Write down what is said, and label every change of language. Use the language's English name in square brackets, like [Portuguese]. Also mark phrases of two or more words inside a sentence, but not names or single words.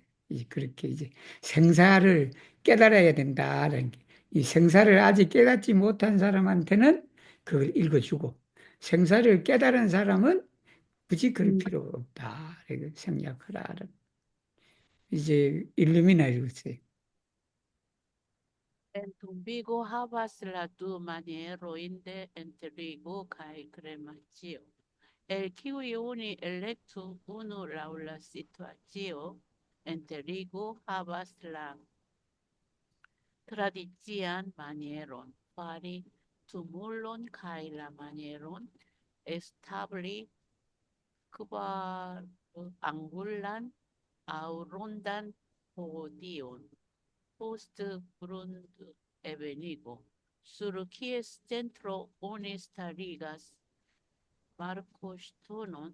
[Korean] 그렇게 이제 생사를 깨달아야 된다라는 게. 이 생사를 아직 깨닫지 못한 사람한테는 그걸 읽어주고 생사를 깨달은 사람은 굳이 그럴 필요 없다. 이렇게 생략하라. 이제 일루미나리였어요. [Esperanto] En tumbigo havas la du manierojn de enterigo kaj kremacio, el kiuj oni elektu unu laŭ la situacio. Enterigo havas la tradician manieron fari tumulon kaj la manieron establi kvar angulan aŭ rondan podion post grundevenigo, sur kies centro oni starigas markoŝtonon.